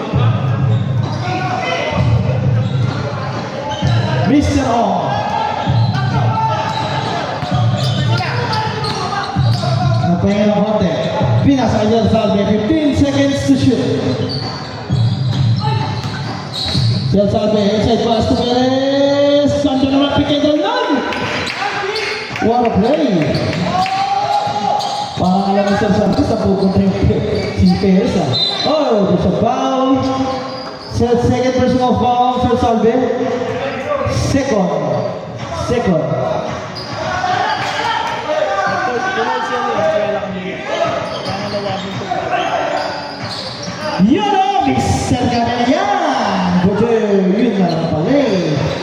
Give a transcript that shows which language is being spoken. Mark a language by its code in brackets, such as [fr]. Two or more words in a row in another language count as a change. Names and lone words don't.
[en] Mr. Ong. [tl] Napahinga ng konti. Pinasa kanya Salve. [en] 15 seconds to shoot. [tl] Siya Salve. [en] Inside pass to Perez. Sando naman pick and roll lang. What a play. [tl] Parang alam ni Sir Salve sa pupunta yung si Perez ah. [en] Oh, there's a foul. Second personal foul, Sir Salve. Second. [tl] Tuloy siya yun. Kaya lang niya. Pangalawa mo ito. Yun o, Mr. Ganyan! Buti, yun na lang pala eh.